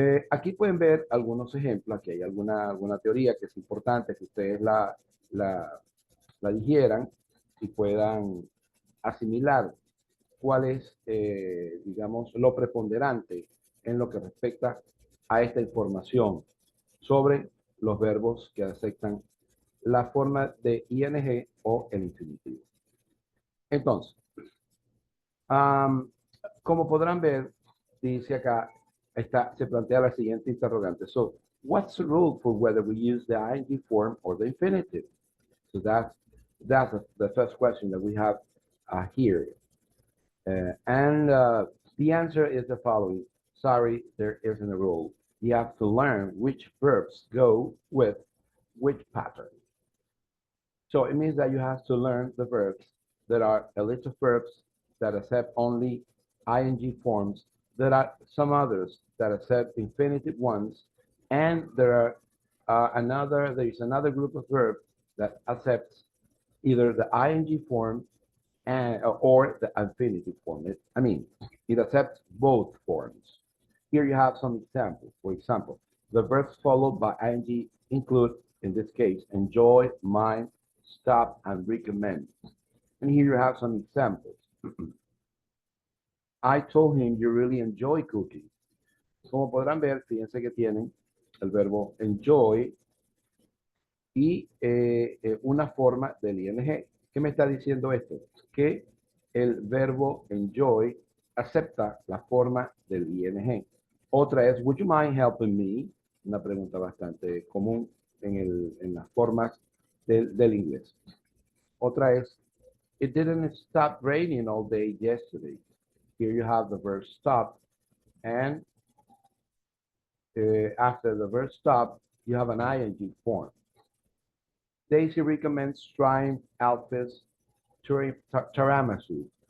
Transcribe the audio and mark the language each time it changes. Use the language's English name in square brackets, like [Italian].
[Spanish] Aquí pueden ver algunos ejemplos, aquí hay alguna teoría que es importante que ustedes la digieran y puedan asimilar cuál es, digamos, lo preponderante en lo que respecta a esta información sobre los verbos que aceptan la forma de ing o el infinitivo. Entonces, como podrán ver, dice acá, se plantea la siguiente interrogante. [English] So, what's the rule for whether we use the ing form or the infinitive? So that's the first question that we have here. And the answer is the following. Sorry, there isn't a rule. You have to learn which verbs go with which pattern. So it means that you have to learn the verbs. There are a list of verbs that accept only ing forms. There are some others that accept infinitive ones. And there is another group of verbs that accepts either the ing form or the infinitive form. It accepts both forms. Here you have some examples. For example, the verbs followed by ing include, in this case, enjoy, mind, stop, and recommend. And here you have some examples. I told him you really enjoy cooking. [Spanish] Como podrán ver, fíjense que tienen el verbo enjoy y una forma del ing. ¿Qué me está diciendo esto? Que el verbo enjoy acepta la forma del ing. Otra es, [English] would you mind helping me? [Spanish] Una pregunta bastante común en las formas del inglés. Otra es, [English] it didn't stop raining all day yesterday. Here you have the verb stop, and after the verb stop, you have an ing form. Daisy recommends trying Alpha's tiramisu.